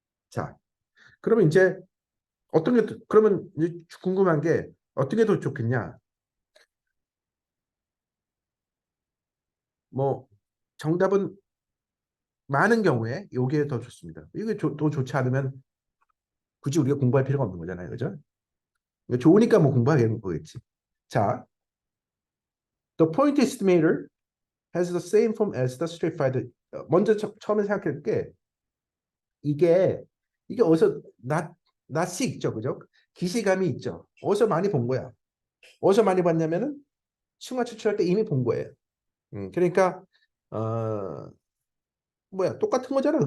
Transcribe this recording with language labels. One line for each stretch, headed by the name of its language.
Korean: 자, 그러면 이제 어떤 게 그러면 이제 궁금한 게 어떤 게 더 좋겠냐? 뭐 정답은 많은 경우에 이게 더 좋습니다. 이게 더 좋지 않으면 굳이 우리가 공부할 필요가 없는 거잖아요, 그죠? 좋으니까 뭐 공부하겠는 거겠지.
English: 자, the point estimator has the same form as the stratified.
Korean: 먼저 처음에 생각할 게 이게 이게 어디서 낯이 있죠, 그죠? 기시감이 있죠. 어디서 많이 본 거야. 어디서 많이 봤냐면은 층화 추출할 때 이미 본 거예요. 그러니까 어, 뭐야 똑같은 거잖아.